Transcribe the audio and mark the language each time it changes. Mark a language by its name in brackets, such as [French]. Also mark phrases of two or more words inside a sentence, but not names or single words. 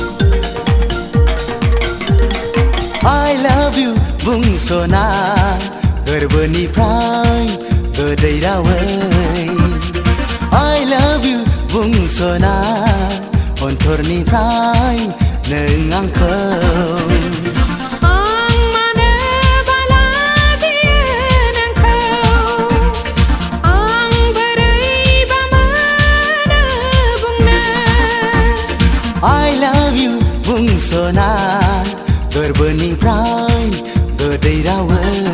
[English] I love you, [Bodo] bungsona गोरबोनिफ्राय गोदै रावै [English] I love you [Bodo] बुंस'ना अन्थरनिफ्राय नों आंखौ [English] I love you [Bodo] बुंस'ना गोरबोनिफ्राय गोदै रावै